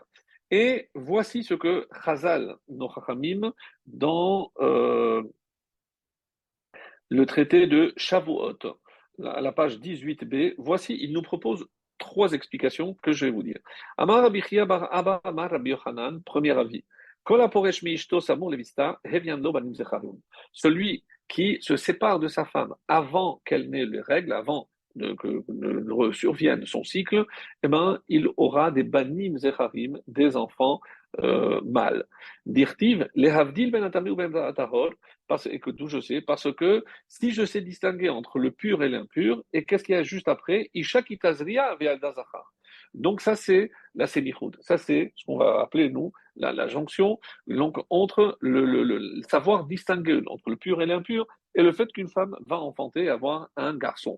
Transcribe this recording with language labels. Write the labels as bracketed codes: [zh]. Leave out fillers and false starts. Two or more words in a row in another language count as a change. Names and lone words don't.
[fr] Et voici ce que Chazal, nos Chachamim, dans le traité de Shavuot, à la page 18b, voici, il nous propose trois explications que je vais vous dire. [he] אמר רבי חייא בר אבא, אמר רבי יוחנן, [fr] premier avis. [he] כל הפורש מאשתו סמוך לווסתה הויין לו בנים זכרים. [fr] Celui qui se sépare de sa femme avant qu'elle n'ait les règles, avant que ne survienne son cycle, eh ben, il aura des [he] בנים זכרים, [fr] des enfants mâles. [he] דכתיב להבדיל בין הטמא [fr] ou [he] בין הטהור, [fr] et que d'où je sais, parce que si je sais distinguer entre le pur et l'impur, et qu'est-ce qu'il y a juste après? [he] אשה כי תזריע וילדה זכר. [fr] Donc ça c'est la sémichoud. Ça c'est ce qu'on va appeler nous la jonction donc, entre le savoir distinguer entre le pur et l'impur et le fait qu'une femme va enfanter et avoir un garçon.